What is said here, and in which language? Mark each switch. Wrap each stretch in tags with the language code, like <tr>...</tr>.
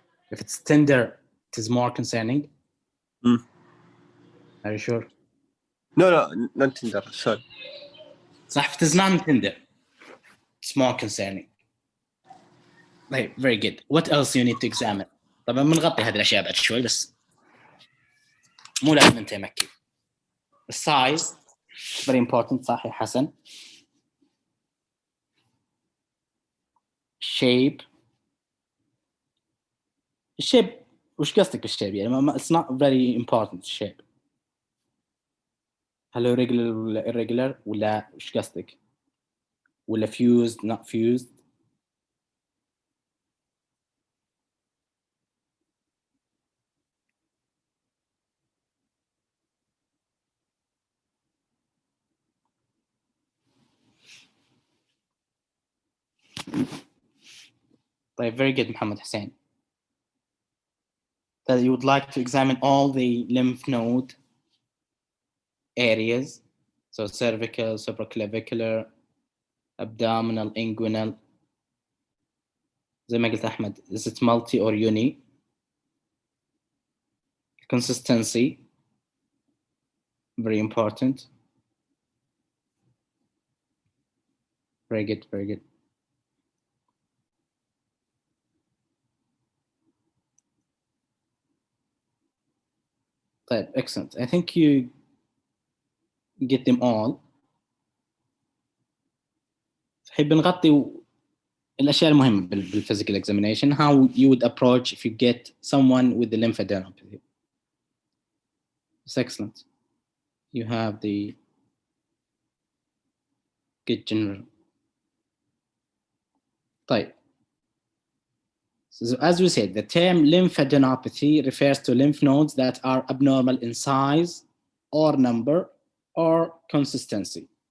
<en>If it's tender, it is more concerning. Are you sure? No, not tender. Sorry. صح, if it is non-tender, it's more concerning. Right, very good. What else you need to examine?</en> <ar>طبعا بنغطي هذه الاشياء بعد شوي بس مو لازم انت مكي.</ar> <en>السايز very important.</en> <ar>صح يا حسن.</ar> <en>shape</en> <ar>وش قصدك بالشيب يعني</ar> <en>it's not very important shape.</en> <ar>هل هو regular ولا irregular ولا وش قصدك ولا</ar> <en>fused not fused؟</en> <ar>طيب</ar> <en>very good</en> <ar>محمد حسين.</ar> <en>That you would like to examine all the lymph node areas, so cervical, supraclavicular, abdominal, inguinal.</en> <ar>زي ما قلت أحمد,</ar> <en>is it multi or uni? Consistency, very important. Very good, very good. طيب, excellent. I think you get them all.</en> <ar>نحب نغطي الأشياء المهمة بالphysical examination.</ar> <en>How you would approach if you get someone with the lymphadenopathy. It's excellent. You have the good general. طيب. So as we said, the term lymphadenopathy refers to lymph nodes that are abnormal in size or number or consistency.</en>